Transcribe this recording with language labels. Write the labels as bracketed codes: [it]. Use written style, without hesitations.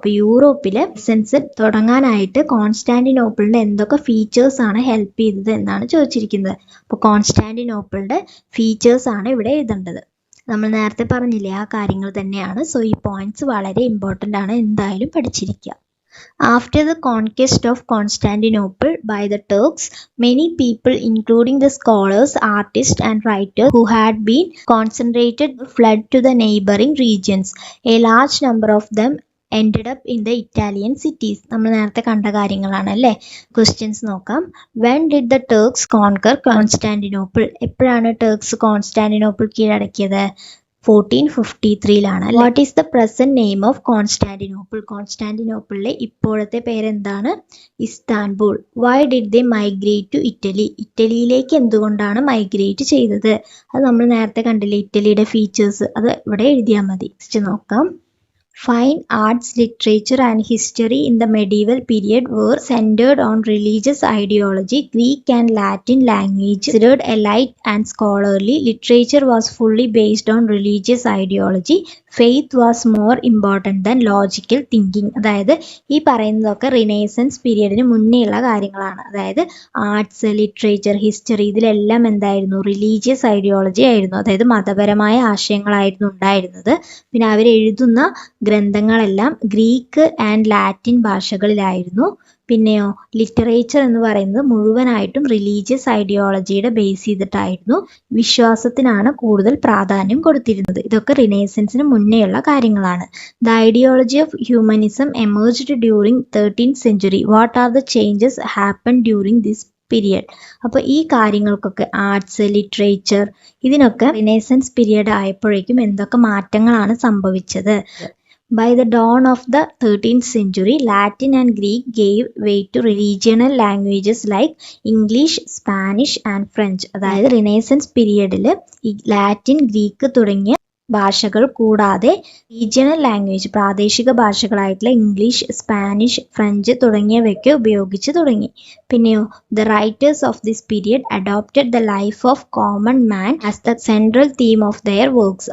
[ml] അപ്പോൾ യൂറോപ്പിലെ റിനേസൻസ് തുടങ്ങാനായിട്ട് കോൺസ്റ്റാന്റിനോപ്പിളിന്റെ എന്തൊക്കെ ഫീച്ചേഴ്സ് ആണ് ഹെൽപ്പ് ചെയ്തത് എന്നാണ് ചോദിച്ചിരിക്കുന്നത്. അപ്പോൾ കോൺസ്റ്റാന്റിനോപ്പിളിന്റെ ഫീച്ചേഴ്സ് ആണ് ഇവിടെ എഴുതേണ്ടത്. നമ്മൾ നേരത്തെ പറഞ്ഞില്ലേ ആ കാര്യങ്ങൾ തന്നെയാണ്. സോ ഈ പോയിന്റ്സ് വളരെ ഇമ്പോർട്ടൻ്റ് ആണ്, എന്തായാലും പഠിച്ചിരിക്കുക. [en] After the conquest of Constantinople by the Turks, many people, including the scholars, artists, and writers who had been concentrated, fled to the neighboring regions. A large number of them ended up in the Italian cities. [ml] നമ്മൾ നേരത്തെ കണ്ട കാര്യങ്ങളാണ് അല്ലേ? Questions നോക്കാം. [en] When did the Turks conquer Constantinople? [ml] എപ്പോഴാണ് Turks Constantinople കീഴടക്കിയത്? [en] 1453 what is the present name of Constantinople? [ml] കോൺസ്റ്റാന്റിനോപ്പിളിലെ ഇപ്പോഴത്തെ പേരെന്താണ്? Istanbul. [en] Why did they migrate to Italy? [ml] ഇറ്റലിയിലേക്ക് എന്തുകൊണ്ടാണ് മൈഗ്രേറ്റ് ചെയ്തത്? അത് നമ്മൾ നേരത്തെ കണ്ടില്ലേ, ഇറ്റലിയുടെ ഫീച്ചേഴ്സ്. അത് ഇവിടെ എഴുതിയാൽ മതി. നെക്സ്റ്റ് നോക്കാം. [en] Fine arts, literature and history in the medieval period were centered on religious ideology. Greek and Latin language considered elite and scholarly. Literature was fully based on religious ideology. Faith was more important than logical thinking. [ml] അതായത് ഈ പറയുന്നതൊക്കെ renaissance പീരിയഡിന് മുന്നേയുള്ള കാര്യങ്ങളാണ്. അതായത് arts, literature, history ഇതിലെല്ലാം എന്തായിരുന്നു? Religious ideology ആയിരുന്നു. അതായത് മതപരമായ ആശയങ്ങളായിരുന്നു ഉണ്ടായിരുന്നത്. പിന്നെ അവരെഴുതുന്ന ഗ്രന്ഥങ്ങളെല്ലാം ഗ്രീക്ക് ആൻഡ് ലാറ്റിൻ ഭാഷകളിലായിരുന്നു. പിന്നെയോ ലിറ്ററേച്ചർ എന്ന് പറയുന്നത് മുഴുവനായിട്ടും റിലീജിയസ് ഐഡിയോളജിയുടെ ബേസ് ചെയ്തിട്ടായിരുന്നു. വിശ്വാസത്തിനാണ് കൂടുതൽ പ്രാധാന്യം കൊടുത്തിരുന്നത്. ഇതൊക്കെ റിനേസൻസിന് മുന്നേയുള്ള കാര്യങ്ങളാണ്. [en] The ideology of humanism emerged during 13th century. What are the changes happen during this period? [ml] അപ്പോൾ ഈ കാര്യങ്ങൾക്കൊക്കെ ആർട്സ്, ലിറ്ററേച്ചർ ഇതിനൊക്കെ റിനേസൻസ് പീരിയഡ് ആയപ്പോഴേക്കും എന്തൊക്കെ മാറ്റങ്ങളാണ് സംഭവിച്ചത്? [en] By the dawn of the 13th century, Latin and Greek gave way to regional languages like English, Spanish and French. [ml] അതായത് renaissance പീരിയഡിൽ ഈ ലാറ്റിൻ, ഗ്രീക്ക് തുടങ്ങിയ ഭാഷകൾ കൂടാതെ റീജിയണൽ ലാംഗ്വേജ് പ്രാദേശിക ഭാഷകളായിട്ടുള്ള ഇംഗ്ലീഷ്, സ്പാനിഷ്, ഫ്രഞ്ച് തുടങ്ങിയവയൊക്കെ ഉപയോഗിച്ച് തുടങ്ങി. [en] പിന്നെയോ the writers of this period adopted the life of common man as the central theme of their works.